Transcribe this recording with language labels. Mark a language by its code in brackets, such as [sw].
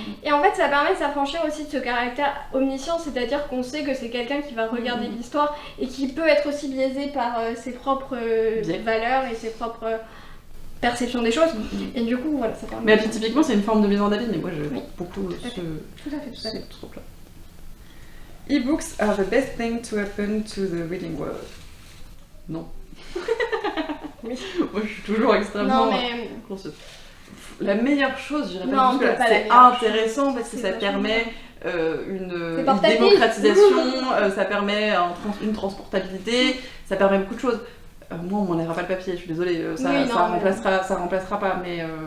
[fr] Et en fait ça permet de s'affranchir aussi de ce caractère omniscient, c'est-à-dire qu'on sait que c'est quelqu'un qui va regarder l'histoire et qui peut être aussi biaisé par ses propres valeurs et ses propres perception des choses et du coup voilà ça permet. Mais typiquement c'est une forme de mise en avis, mais moi j'aime beaucoup tout à fait. Trop plat. [en] E-books are the best thing to happen to the reading world. [fr] Non. Oui. Moi je suis toujours extrêmement... Non mais... La meilleure chose, je dirais pas parce que c'est intéressant parce que ça permet une démocratisation, ça permet une transportabilité, ça permet beaucoup de choses. Moi on m'enlèvera pas le papier, je suis désolée, ça remplacera pas, mais...